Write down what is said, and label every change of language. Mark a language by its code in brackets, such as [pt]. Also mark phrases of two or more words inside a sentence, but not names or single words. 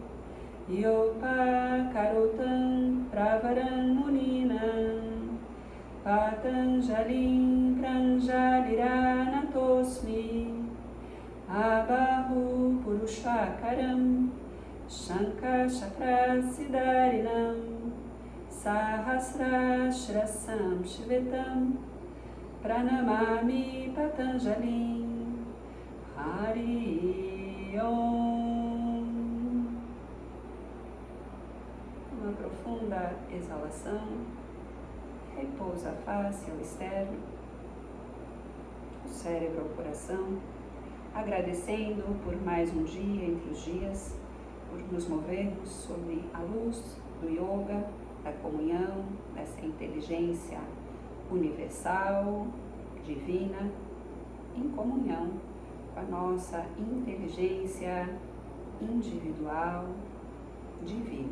[sa] योप करोतम् प्रवरम् मुनिनाम् पतञ्जलिम् प्राञ्जलिरनतोस्मि आबाहु पुरुषाकारम् शङ्ख चक्रसिदरिणम् सहस्रश्रसम् श्वेतम् प्रणमामि पतञ्जलिम् हरि ओम्. [pt] Uma profunda exalação, repousa a face ao externo, o cérebro ao coração, agradecendo por mais um dia entre os dias, por nos movermos sob a luz do yoga, da comunhão, dessa inteligência universal, divina, em comunhão com a nossa inteligência individual, divina.